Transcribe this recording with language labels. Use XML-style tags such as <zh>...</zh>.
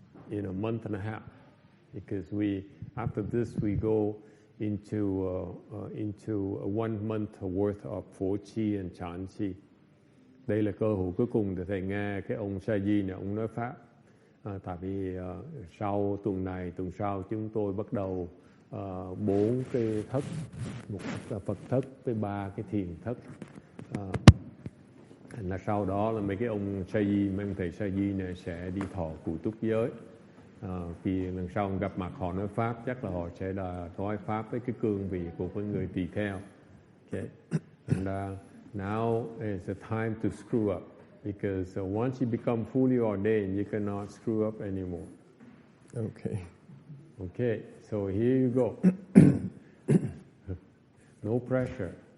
<en>In a month and a half. Because after this we go into a 1 month worth of Phổ Chi and Chán Chi.</en> <vi>Đây là cơ hội cuối cùng để thầy nghe cái ông Sa Di này ông nói pháp. Tại vì sau tuần này, tuần sau chúng tôi bắt đầu 4 cái thất, một là Phật thất với 3 cái thiền thất. Là sau đó là mấy cái ông Sa Di, mấy ông thầy Sa Di này sẽ đi thọ cụ túc giới. Khi lần sau gặp mặt họ nói pháp, chắc là họ sẽ nói pháp với cái cương vị của cái người tỳ kheo.</vi> <en>Okay. And now is the time to screw up. Because once you become fully ordained, you cannot screw up anymore. Okay, so here you go. No pressure.</en>